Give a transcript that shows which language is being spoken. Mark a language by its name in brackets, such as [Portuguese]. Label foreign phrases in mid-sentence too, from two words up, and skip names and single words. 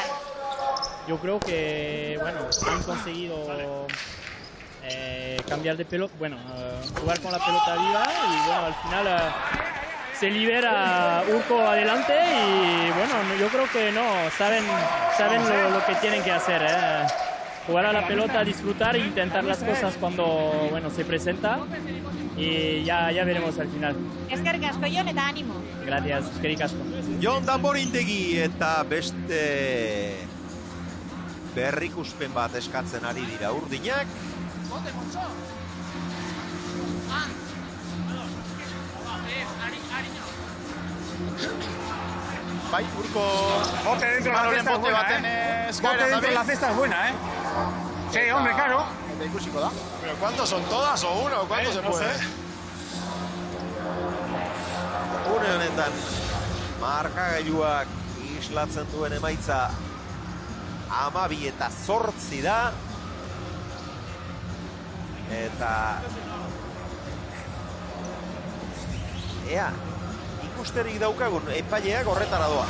[Spanish] Yo creo que, bueno, han conseguido cambiar de pelota, bueno, jugar con la pelota viva y bueno, al final se libera Urko adelante y bueno, yo creo que no, saben lo que tienen que hacer, jugar a la pelota, disfrutar e intentar las cosas cuando, bueno, se presenta y ya veremos al final. [Basque] Eskerrik asko, Jon, eta ánimo. [Spanish] Gracias, [Basque] eskerrik asko. Jon Tamborindegi eta beste berrikuspen bat eskatzen ari dira urdinak. Bai, Urko... [Spanish] Bote dentro de la cesta es buena, Bote dentro de la cesta es buena, Sí, hombre, claro. [Basque] Eta ikusiko da. [Spanish] ¿Pero cuántos son todas o uno? ¿Cuántos se puede? [Basque] Une honetan, markagailuak islatzen duen emaitza 12 eta 8 da. Eta... Ea, ikusterik daukagun, epaileak horretara doaz.